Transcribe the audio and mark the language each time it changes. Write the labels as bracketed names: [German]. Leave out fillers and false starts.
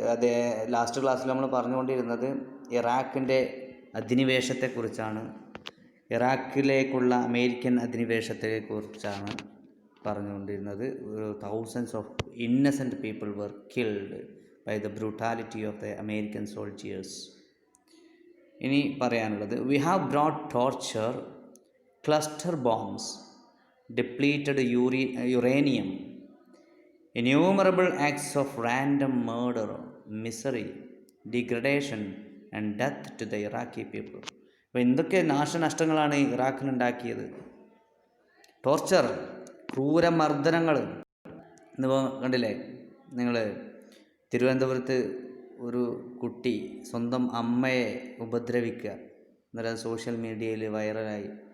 [Malayalam] അത് ലാസ്റ്റ് ക്ലാസ്സിൽ നമ്മൾ പറഞ്ഞുകൊണ്ടിരുന്നത് ഇറാഖിൻ്റെ അധിനിവേശത്തെക്കുറിച്ചാണ്. ഇറാഖിലേക്കുള്ള അമേരിക്കൻ അധിനിവേശത്തെക്കുറിച്ചാണ് പറഞ്ഞുകൊണ്ടിരുന്നത്. [English] Thousands of innocent people were killed by the brutality of the American soldiers. [Malayalam] ഇനി പറയാനുള്ളത്, [English] We have brought torture, cluster bombs, depleted uranium, innumerable acts of random murder, misery, degradation and death to the Iraqi people. [Malayalam] അപ്പോൾ എന്തൊക്കെ നാശനഷ്ടങ്ങളാണ് ഇറാഖിനുണ്ടാക്കിയത്? Torture, ക്രൂരമർദ്ദനങ്ങൾ. ഇന്നിപ്പോൾ കണ്ടില്ലേ നിങ്ങൾ, തിരുവനന്തപുരത്ത് ഒരു കുട്ടി സ്വന്തം അമ്മയെ ഉപദ്രവിക്കുക, അന്നേരം സോഷ്യൽ മീഡിയയിൽ വൈറലായി.